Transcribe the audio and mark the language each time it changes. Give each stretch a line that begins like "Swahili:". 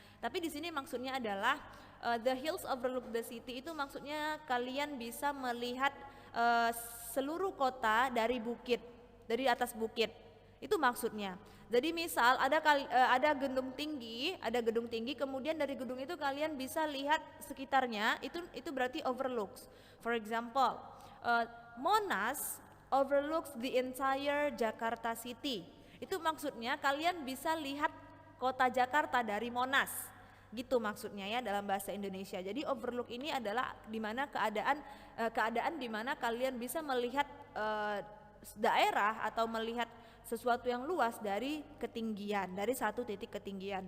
Indonesian: Tapi di sini maksudnya adalah
English: the hills overlook the city
Indonesian: itu maksudnya kalian bisa melihat seluruh kota dari bukit, dari atas bukit. Itu maksudnya. Jadi misal ada gedung tinggi, kemudian dari gedung itu kalian bisa lihat sekitarnya, itu berarti overlooks.
English: For example, Monas overlooks the entire Jakarta City.
Indonesian: Itu maksudnya kalian bisa lihat kota Jakarta dari Monas. Gitu maksudnya ya dalam bahasa Indonesia. Jadi overlook ini adalah di mana keadaan di mana kalian bisa melihat daerah atau melihat sesuatu yang luas dari ketinggian, dari satu titik ketinggian.